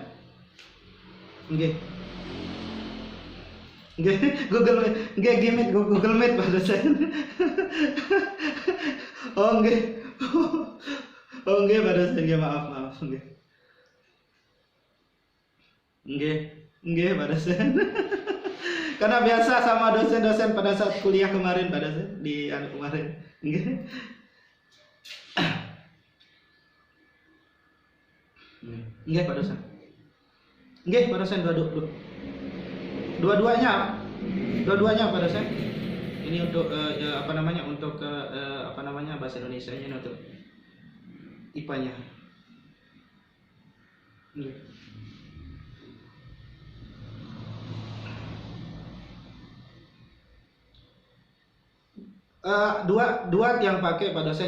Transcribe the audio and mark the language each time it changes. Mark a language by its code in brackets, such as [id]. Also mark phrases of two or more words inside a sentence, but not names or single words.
[jv] Nggih. Nggih, Google Meet. Nggih, Gmail Google Meet Pak dosen. Oh nggih. Oh nggih Pak dosen, nggih, maaf nggih. Nggih Pak dosen. [id] Karena biasa sama dosen-dosen pada saat kuliah kemarin Pak dosen, di kemarin. [jv] Nggih. Nggih Pak dosen. Nggih Pak dosen, dua-duanya Pak dosen. [id] Ini untuk apa namanya, untuk apa namanya, bahasa Indonesia ini untuk IPA-nya. [jv] Nggih. [id] Dua yang pakai Pak dosen.